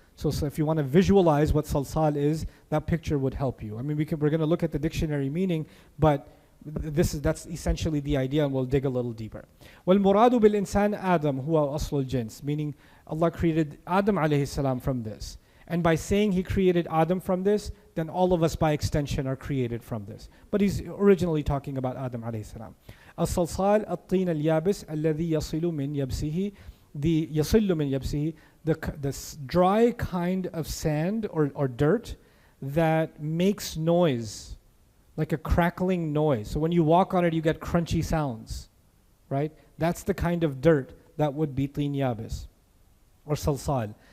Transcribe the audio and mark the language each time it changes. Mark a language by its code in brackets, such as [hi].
[en] So if you want to visualize what salsal is, that picture would help you. I mean, we're going to look at the dictionary meaning, but that's essentially the idea, and we'll dig a little deeper. [ar] وَالْمُرَادُ بِالْإِنسَانِ آدَمْ هُوَ أَصْلُ الْجِنْس. [en] Meaning, Allah created Adam alayhi salam from this. And by saying He created Adam from this, then all of us by extension are created from this. But He's originally talking about Adam alayhi salam. [ar] الصلصال الطين اليابس الذي يصل من يبسه. [en] The [ar] يصل من يبسه, [en] the dry kind of sand or dirt that makes noise, like a crackling noise. So when you walk on it, you get crunchy sounds, right? That's the kind of dirt that would be [ar] طين يابس [en] or salsal.